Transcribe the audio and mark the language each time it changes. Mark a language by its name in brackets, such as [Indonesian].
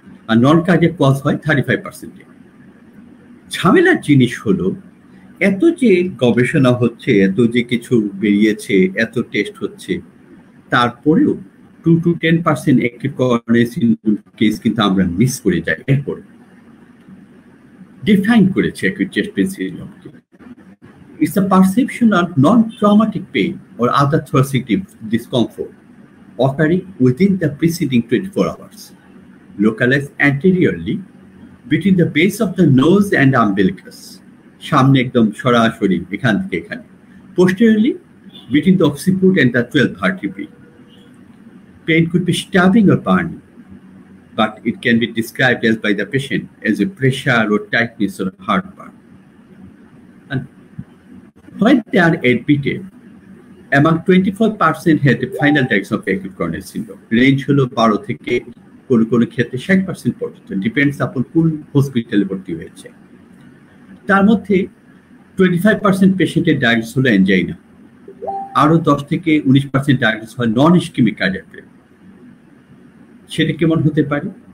[Bangla] আর নন cardiac cause হয় 35%। ঝামেলার জিনিস হলো এত যে গবেষণা হচ্ছে, এত যে কিছু বেরিয়েছে, এত টেস্ট হচ্ছে, তারপরেও 2 to 10% acute coronary syndrome case কিন্তু আমরা মিস করে যাই। এরপর ডিফাইন করেছে acute chest pain সিনড্রোমকে, [English] it's a perceptional non-traumatic pain or other thoracic discomfort occurring within the preceding 24 hours, localized anteriorly between the base of the nose and umbilicus, [Bangla] সামনে একদম সরাসরি এখান থেকে এখানে, [English] posteriorly between the occiput and the 12th vertebrae. Pain could be stabbing or burning, but it can be described as by the patient as a pressure or tightness or heartburn. And when they are admitted, among 24% had the final diagnosis of acute coronary syndrome. [Bangla] Range হলো 12 থেকে কোনো ক্ষেত্রে 60% পর্যন্ত, depends upon কোন হসপিটালে ভর্তি হয়েছে। তার মধ্যে 25% পেশেন্টের ডায়াগনোস হলো অ্যাঞ্জাইনা, আরো 10 থেকে 19% ডায়াগনোস হয় নন ইসকেমিক কার্ডিয়াক ফেলিয়ার। সেটা কেমন হতে পারে?